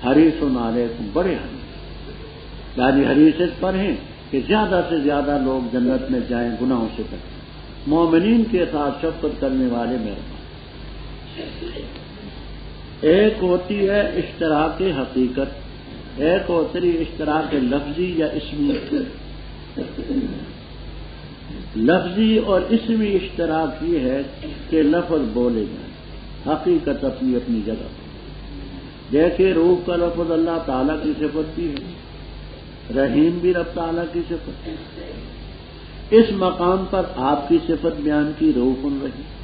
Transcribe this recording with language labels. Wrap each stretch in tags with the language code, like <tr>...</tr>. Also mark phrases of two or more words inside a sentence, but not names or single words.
<ar>حریص علیکم،</ar> <ur>بڑے حریص، یعنی حریص اس پر ہیں کہ زیادہ سے زیادہ لوگ جنت میں جائیں، گناہوں سے بچیں، مومنین کے ساتھ شفقت کرنے والے مہربان۔ ایک ہوتی ہے اشتراک حقیقت، ایک ہوتی ہے اشتراک لفظی یا اسمی۔ لفظی اور اسمی اشتراک یہ ہے کہ لفظ بولے جائیں، حقیقت اپنی اپنی جگہ۔ جیسے روح کا لفظ اللہ تعالیٰ کی صفت بھی ہے، رحیم بھی رب تعالیٰ کی صفت ہے، اس مقام پر آپ کی صفت بیان کی روح رہی۔</ur>